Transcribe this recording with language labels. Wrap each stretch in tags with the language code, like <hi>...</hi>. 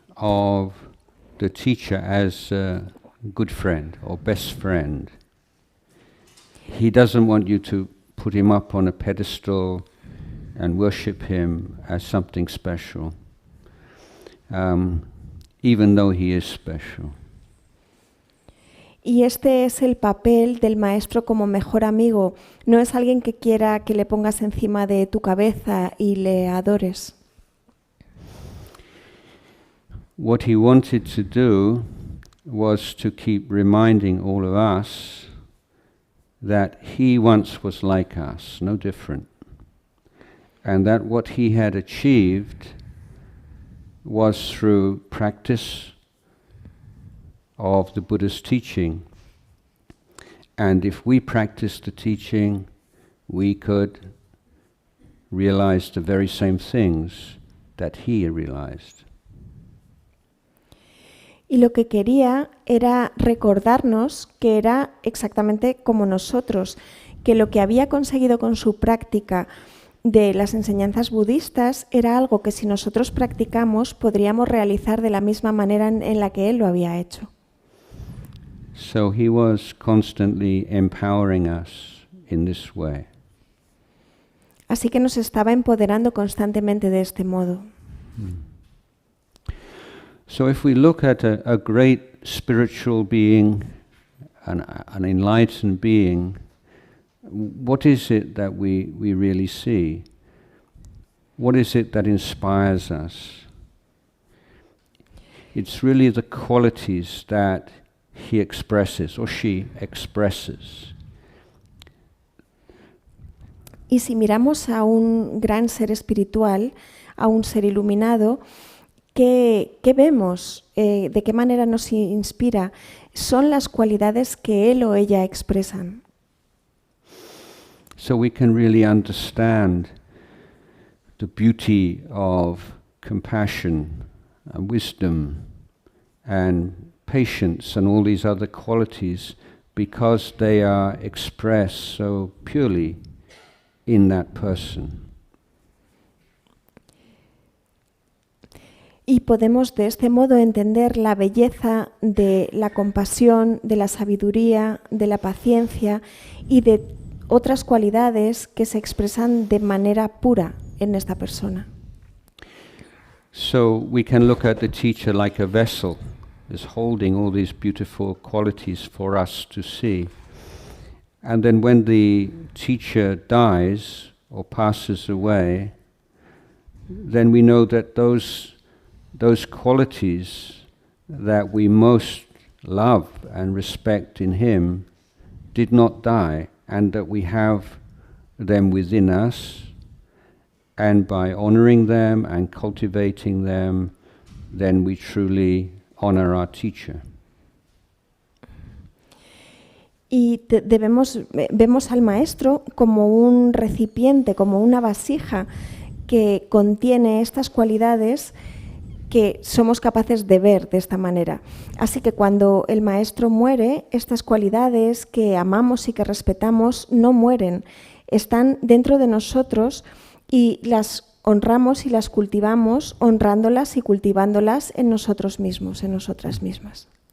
<en>of the teacher as a good friend or best friend. He doesn't want you to put him up on a pedestal and worship him as something special, even though he is special.</en> <es>Y este es el papel del maestro como mejor amigo. No es alguien que quiera que le pongas encima de tu cabeza y le adores.</es> <en>What he wanted to do was to keep reminding all of us that he once was like us, no different, and that what he had achieved was through practice of the Buddha's teaching. And if we practiced the teaching, we could realize the very same things that he realized.</en> <es>Y lo que quería era recordarnos que era exactamente como nosotros, que lo que había conseguido con su práctica de las enseñanzas budistas era algo que si nosotros practicamos podríamos realizar de la misma manera en la que él lo había hecho.</es> <en>So he was constantly empowering us in this way.</en> <es>Así que nos estaba empoderando constantemente de este modo.</es> <en>So if we look at a great spiritual being, an enlightened being, what is it that we really see? What is it that inspires us? It's really the qualities that he expresses or she expresses.</en> <es>Y si miramos a un gran ser espiritual, a un ser iluminado, ¿qué vemos? ¿De qué manera nos inspira? Son las cualidades que él o ella expresan.</es> <en>So we can really understand the beauty of compassion and wisdom and patience and all these other qualities because they are expressed so purely in that person.</en> <es>Y podemos de este modo entender la belleza de la compasión, de la sabiduría, de la paciencia y de otras cualidades que se expresan de manera pura en esta persona.</es> <en>So we can look at the teacher like a vessel, is holding all these beautiful qualities for us to see. And then when the teacher dies or passes away, then we know that those qualities that we most love and respect in him did not die, and that we have them within us, and by honoring them and cultivating them, then we truly honor our teacher.</en> <es>Y vemos al maestro como un recipiente, como una vasija que contiene estas cualidades que somos capaces de ver de esta manera. Así que cuando el maestro muere, estas cualidades que amamos y que respetamos no mueren, están dentro de nosotros y las honramos y las cultivamos, honrándolas y cultivándolas en nosotros mismos, en nosotras mismas.</es>